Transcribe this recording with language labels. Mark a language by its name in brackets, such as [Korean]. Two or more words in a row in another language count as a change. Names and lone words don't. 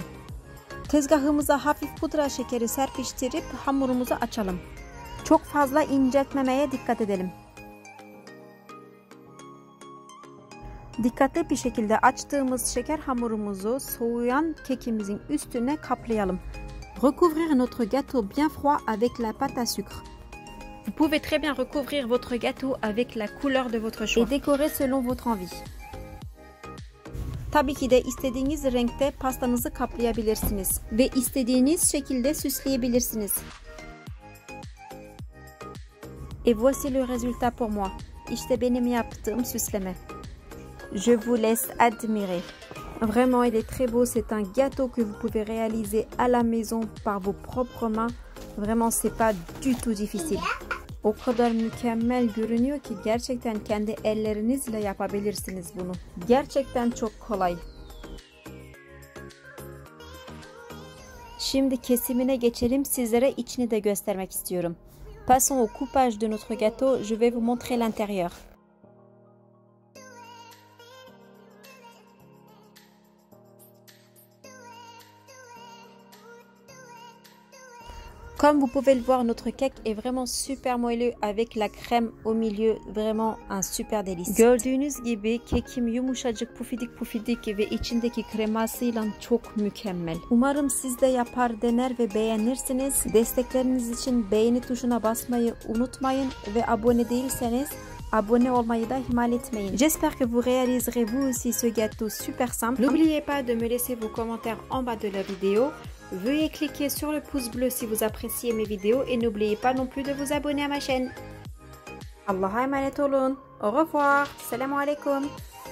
[Turkish] Tezgahımıza hafif pudra şekeri serpiştirip hamurumuzu açalım. Çok fazla inceltmemeye dikkat edelim. Dikkatli bir şekilde açtığımız şeker hamurumuzu soğuyan kekimizin üstüne kaplayalım. [French] Recouvrir notre gâteau bien froid avec la pâte à sucre. Vous pouvez très bien recouvrir votre gâteau avec la couleur de votre choix. Et décorer selon votre envie. [Turkish] Tabii ki de istediğiniz renkte pastanızı kaplayabilirsiniz ve istediğiniz şekilde süsleyebilirsiniz. [French] Et voici le résultat pour moi. [Turkish] İşte benim yaptığım süsleme. [French] Je vous laisse admirer. Vraiment, il est très beau. C'est un gâteau que vous pouvez réaliser à la maison par vos propres mains. Vraiment, c'est pas du tout difficile. [Turkish] O kadar mükemmel görünüyor ki gerçekten kendi ellerinizle yapabilirsiniz bunu. Gerçekten çok kolay. Şimdi kesimine geçelim. Sizlere içini de göstermek istiyorum. [French] Passons au coupage de notre gâteau. Je vais vous montrer l'intérieur. Comme vous pouvez le voir, notre cake est vraiment super moelleux avec la crème au milieu. Vraiment un super délice. [Turkish] Gördüğünüz gibi kekim yumuşacık, pufidik ve içindeki kremasıyla çok mükemmel. Umarım siz de yapar, dener ve beğenirsiniz. Destekleriniz için beğeni tuşuna basmayı unutmayın ve abone değilseniz abonnez olmayı da ihmal etmeyin. [French] J'espère que vous réaliserez vous aussi ce gâteau super simple. N'oubliez pas de me laisser vos commentaires en bas de la vidéo. Veuillez cliquer sur le pouce bleu si vous appréciez mes vidéos et n'oubliez pas non plus de vous abonner à ma chaîne. [Turkish] Allah'a emanet olun. [French] Au revoir. [Turkish] Selamun aleyküm.